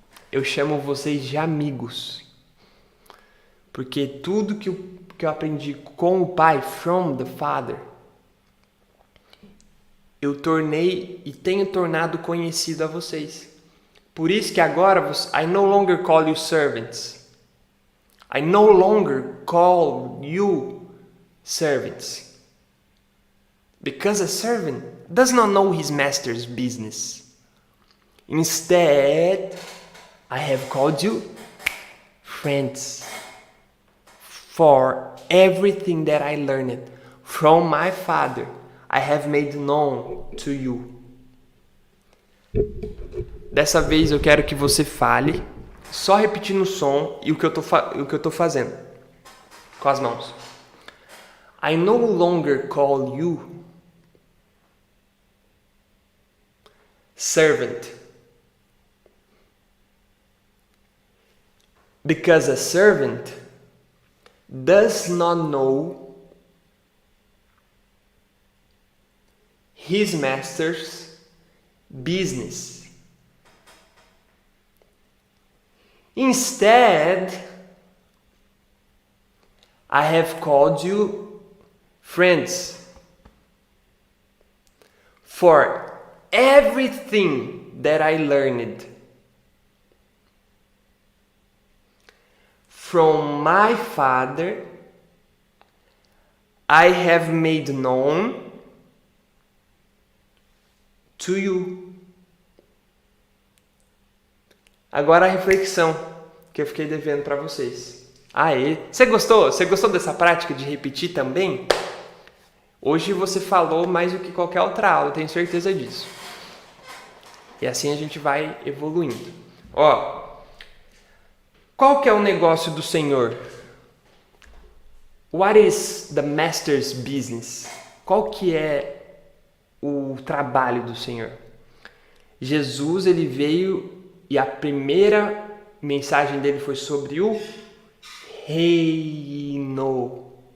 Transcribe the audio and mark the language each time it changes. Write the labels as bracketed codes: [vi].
[pt] Eu chamo vocês de amigos. Porque tudo que eu aprendi com o Pai, [en] from the Father, [pt] eu tornei e tenho tornado conhecido a vocês. Por isso que agora, [en] I no longer call you servants. I no longer call you servants. Because a servant does not know his master's business. Instead, I have called you friends. For everything that I learned from my Father, I have made known to you. [pt] Dessa vez eu quero que você fale, só repetindo o som e o que eu tô fazendo com as mãos. [en] I no longer call you servant, because a servant does not know his master's business. Instead, I have called you friends. For everything that I learned from my Father, I have made known to you. [pt] Agora a reflexão que eu fiquei devendo para vocês. Aê! Você gostou? Você gostou dessa prática de repetir também? Hoje você falou mais do que qualquer outra aula, eu tenho certeza disso. E assim a gente vai evoluindo. Ó, qual que é o negócio do Senhor? [en] What is the master's business? [pt] Qual que é o trabalho do Senhor? Jesus, ele veio e a primeira mensagem dele foi sobre o reino.